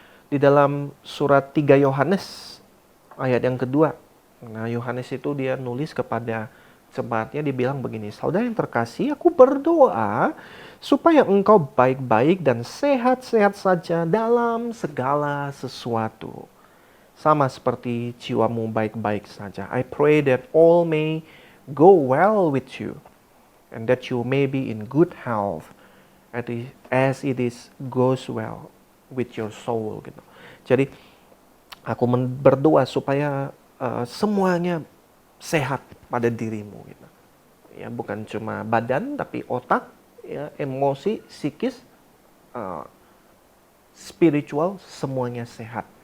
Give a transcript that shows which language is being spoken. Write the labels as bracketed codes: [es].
[id] Di dalam surat 3 Yohanes ayat yang kedua, nah Yohanes itu dia nulis kepada jemaatnya, dia bilang begini, saudara yang terkasih, aku berdoa supaya engkau baik-baik dan sehat-sehat saja dalam segala sesuatu. Sama seperti jiwamu baik-baik saja. [en] I pray that all may go well with you and that you may be in good health as it is goes well with your soul gitu. [id] Jadi aku berdoa supaya semuanya sehat pada dirimu gitu. Ya, bukan cuma badan tapi otak, ya, emosi, psikis, spiritual, semuanya sehat.